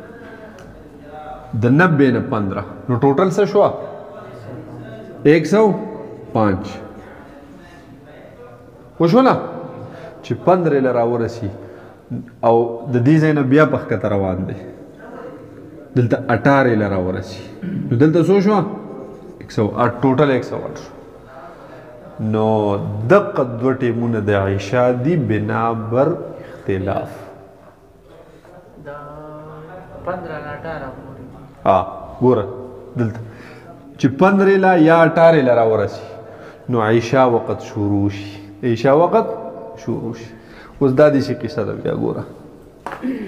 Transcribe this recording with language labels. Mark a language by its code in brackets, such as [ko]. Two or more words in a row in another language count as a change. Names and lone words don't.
[ps] د 90 نه 15 نو ټوټل څه شوه 105 وشوله چې 15 له راورسي او د دې ځای نه بیا په ښکته روان دی دلته 18 له راورسي نو دلته څو شوه 108 ټوټل 108 شو نو دقه دوه ټیمونه د عشا دي بنا بر اختلاف 15 له 18 ګوره دلته چې 15 له یا 18 له راورسي نو عشا وقت شروع شي عشا وقت شروع شي اوس دا دې شي قصه ده بیا ګوره